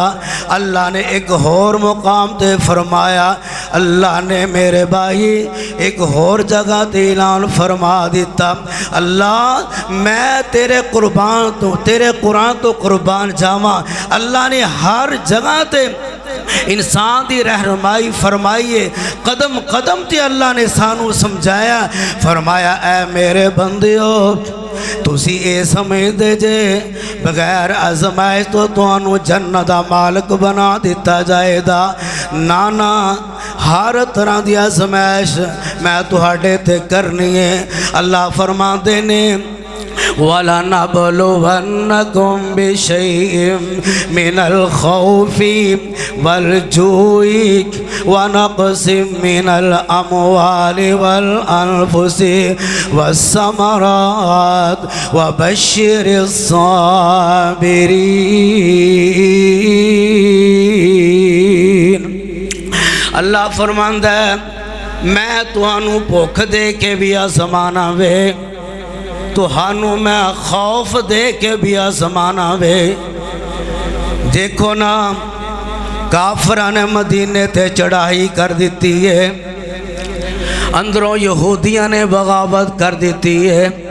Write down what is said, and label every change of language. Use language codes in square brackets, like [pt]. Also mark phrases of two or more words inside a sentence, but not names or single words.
[pa] اللہ نے ایک اور مقام تے فرمایا، اللہ نے میرے بھائی ایک اور جگہ تے اعلان فرما دیتا، اللہ میں تیرے قرآن تو قربان جاواں۔ اللہ نے ہر جگہ تے انسان دی رہنمائی فرمائیے، قدم قدم تے اللہ نے سانو سمجھایا، فرمایا اے میرے بندیو تسی اے سمجھ دے جے بغیر آزمائش تو توانو جنت دا مالک بنا دیتا جائے دا۔ نانا ہر طرح دی آزمائش میں تہاڈے تے کرنی ہے۔ [ar] اللہ فرما دینے وَلَنَبْلُوَنَّكُمْ بِشَيْءٍ مِّنَ الْخَوْفِ وَالْجُوعِ وَنَقْصٍ مِّنَ الْأَمْوَالِ وَالْأَنفُسِ وَالثَّمَرَاتِ وَبَشِّرِ الصَّابِرِينَ۔ [pa] اللہ فرماندہ ہے میں تانوں بھوک دے کے بھی آزمانا وے تانوں میں خوف دے کے بھی آزمانا وے دیکھو نا کافران نے مدینے تے چڑھائی کر دیتی ہے اندروں یہودیاں نے بغاوت کر دیتی ہے